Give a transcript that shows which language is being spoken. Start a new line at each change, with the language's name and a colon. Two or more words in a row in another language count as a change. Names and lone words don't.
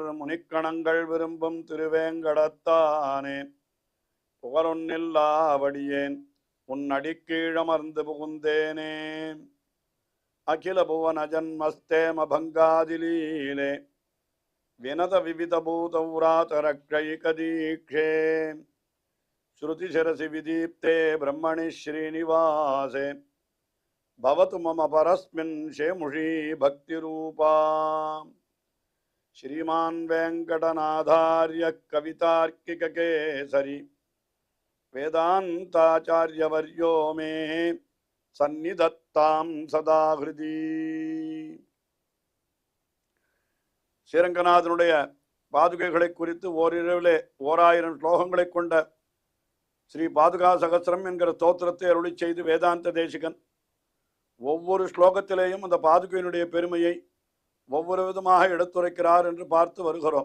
Tamil: முனிக்கணங்கள் விரும்பும் திருவேங்கடத்தானே புகழொன்னில்லாவடியேன் உன் அடிக்கீழமர்ந்து புகுந்தேனே
Sanskrit: अखिल भुवन जन्मस्थेम भङ्गादिलीले विनत विविध भूतव्रात रक्षैकदीक्षे श्रुतिशिरसि विदीप्ते ब्रह्मणि श्रीनिवासे भवतु मम परस्मिन् शेमुषी भक्तिरूपा श्रीमान वेंकटनाथार्य कवितार्किक केसरी वेदांताचार्यवर्यो मे सन्निधत्तां सदा हृदि
Tamil: ஸ்ரீரங்கநாதனுடைய பாதுகைகளை குறித்து ஓரிரவிலே 1000 ஸ்லோகங்களை கொண்ட ஸ்ரீ பாதுகா சகஸ்ரம் என்கிற ஸ்தோத்திரத்தை அருளி செய்து வேதாந்த தேசிகன் ஒவ்வொரு ஸ்லோகத்திலேயும் அந்த பாதுகையினுடைய பெருமையை ஒவ்வொரு விதமாக எடுத்துரைக்கிறார் என்று பார்த்து வருகிறோம்.